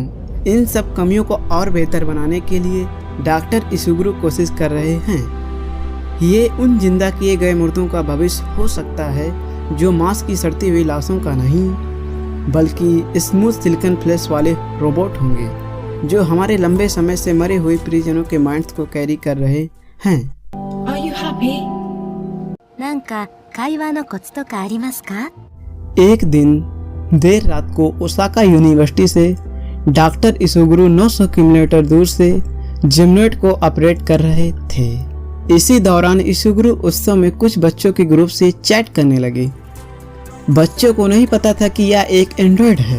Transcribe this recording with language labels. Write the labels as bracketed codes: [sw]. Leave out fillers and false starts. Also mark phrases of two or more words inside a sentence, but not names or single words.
[hi] इन सब कमियों को और बेहतर बनाने के लिए डॉक्टर इसुगुरु कोशिश कर रहे हैं। ये उन जिंदा किए गए मुर्दों का भविष्य हो सकता है जो मांस की सड़ती हुई लाशों का नहीं, बल्कि [en] smooth silicon flash [hi] वाले रोबोट होंगे जो हमारे लंबे समय से मरे हुए परिजनों के माइंड्स को कैरी कर रहे हैं। [en] Are you happy? [ja] なんか会話のコツとかありますか? [hi] एक दिन देर रात को ओसाका यूनिवर्सिटी से डॉक्टर इसुगुरु 900 किलोमीटर दूर से जियोमॉइड को ऑपरेट कर रहे थे। इसी दौरान इसुगुरु उत्सव में कुछ बच्चों के ग्रुप से चैट करने लगे। बच्चों को नहीं पता था कि यह एक एंड्रॉयड है।